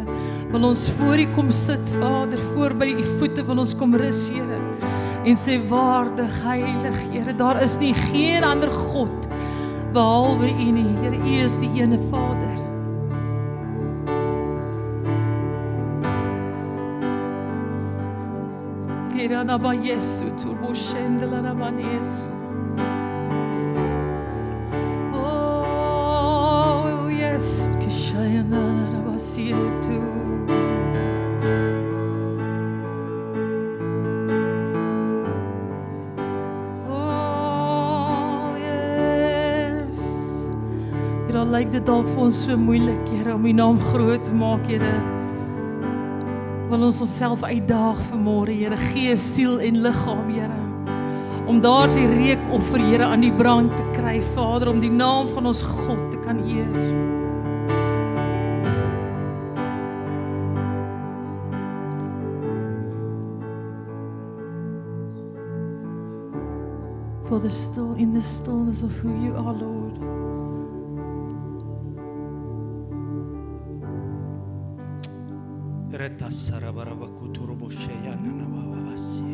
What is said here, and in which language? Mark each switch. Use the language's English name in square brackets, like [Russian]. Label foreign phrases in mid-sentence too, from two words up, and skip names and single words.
[Afrikaans] Wil ons voor U kom sit, Vader, voor by U voete wil ons kom rus, Here. En sê, waardig, heilig, Here, daar is nie geen ander God behalwe U nie, Here, U is die ene Vader. Here, naba Jesu, turbo shendela naba Jesu. [English] Oh, yes, kishayana naba sietu. [Afrikaans] Lyk dit dalk vir ons so moeilik, Here, om U naam groot te maak, Here. Wil ons onsself uitdaag vanmôre, Here, gees, siel en liggaam, Here. Om daardie reukoffer, Here, aan die brand te kry, Vader, om die naam van ons God te kan eer. [English] For the still in the stillness of who You are, Lord. Reta sarabaraba kuturubo sheyana na bababasi.